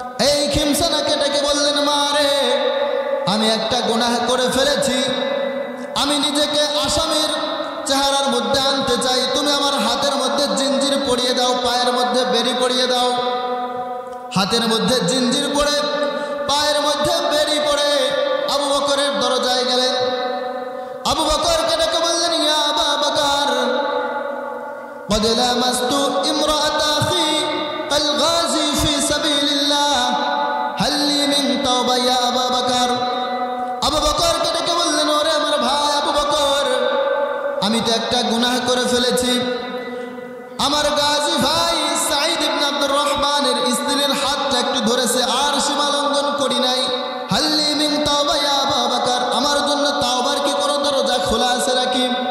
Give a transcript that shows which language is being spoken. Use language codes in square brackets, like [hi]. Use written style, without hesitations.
[bn] এই খিমসানাকে ডেকে বললেন, মা রে, আমি একটা গুনাহ করে ফেলেছি, আমি নিজেকে আসামির চেহারার মধ্যে আনতে চাই, তুমি আমার হাতের মধ্যে জিঞ্জির পরিয়ে দাও, পায়ের মধ্যে বেড়ি পরিয়ে দাও। হাতের মধ্যে জিঞ্জির পরে, পায়ের মধ্যে বেড়ি পরে আবু বকরের দরজায় গেলেন। আবু বকরকে ডেকে বললেন, ইয়া আবা বকর, [ar] قد لامست امرأة أخي الغازي في سبيل الله هل لي من توبة يا أبا بكر। [bn] আবু বকরকে ডেকে বললেন, ওরে আমার ভাই আবু বকর, আমি তো একটা গুনাহ করে ফেলেছি, আমার গাজী ভাই সাঈদ ইবনে আব্দুর রহমানের স্ত্রীর হাতটা একটু ধরেছে, আর সীমা লঙ্ঘন করি নাই। [ar] হাল লি মিন তাওবা ইয়া আবা বকর, [bn] আমার জন্য তাওবার কি কোনো দরজা খোলা আছে নাকি?